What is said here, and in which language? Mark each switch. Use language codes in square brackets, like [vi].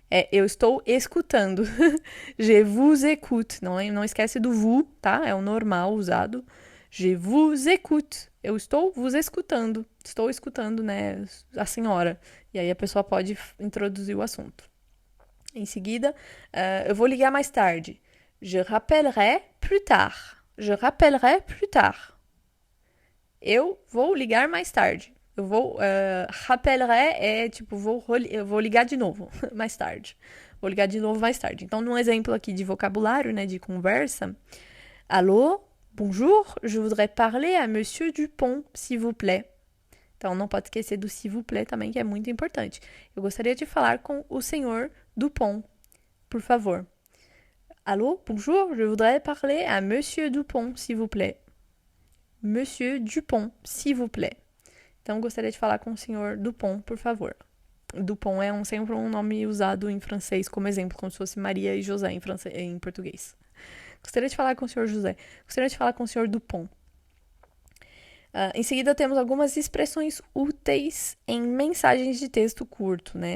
[pt] Eu estou escutando. [fr] Je vous écoute. [pt] Não esquece do vous, tá? É o normal usado. [fr] Je vous écoute. [pt] Eu estou vos escutando. Estou escutando, né, a senhora. E aí a pessoa pode introduzir o assunto. Em seguida, eu vou ligar mais tarde. [fr] Je rappellerai plus tard. Je rappellerai plus tard. [pt] Eu vou ligar mais tarde. Eu vou. Rappellerai é tipo, eu vou ligar de novo mais tarde. Vou ligar de novo mais tarde. Então, num exemplo aqui de vocabulário, né, de conversa. [fr] Allô, bonjour, je voudrais parler à Monsieur Dupont, s'il vous plaît. [pt] Então, não pode esquecer do [fr] s'il vous plaît [pt] também, que é muito importante. Eu gostaria de falar com o senhor Dupont, por favor. [fr] Allô, bonjour, je voudrais parler à Monsieur Dupont, s'il vous plaît. Monsieur Dupont, s'il vous plaît. [pt] Então, gostaria de falar com o senhor Dupont, por favor. Dupont é sempre um nome usado em francês como exemplo, como se fosse Maria e José em português. Gostaria de falar com o senhor José. Gostaria de falar com o senhor Dupont. Em seguida, temos algumas expressões úteis em mensagens de texto curto, né?